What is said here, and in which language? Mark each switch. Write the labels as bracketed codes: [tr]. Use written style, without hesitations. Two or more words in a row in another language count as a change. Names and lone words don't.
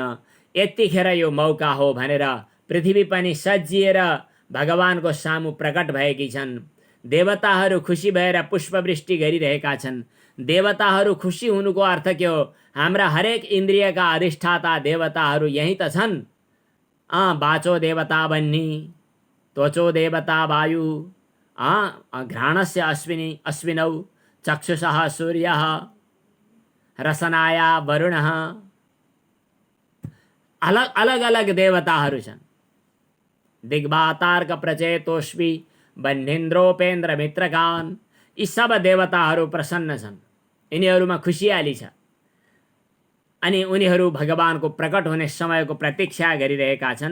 [ne] यतिखेर यो मौका हो भनेर पृथ्वी पनि सजिएर भगवानको सामु प्रकट भएकी छन्। देवताहरू खुसी भएर पुष्पवृष्टि गरिरहेका छन्। देवताहरू खुसी हुनुको अर्थ के हो? हाम्रा हरेक इन्द्रियका अधिष्ठाता देवताहरू यहीँ त छन्। [sa] बाचो देवता बन्नी, त्वचो देवता वायु, घ्राणस्य अश्विनौ, चक्षुषः सूर्यः, रसनाया वरुणः। [ne] अलग अलग अलग देवताहरू छन्। [sa] दिग्बातार्क प्रचेतोष्मी, बन्धेन्द्रोपेन्द्र मित्रकान। [ne] यी सब देवताहरू प्रसन्न छन्। यिनीहरूमा खुसियाली छ। अनि उनीहरू भगवानको प्रकट हुने समयको प्रतीक्षा गरिरहेका छन्।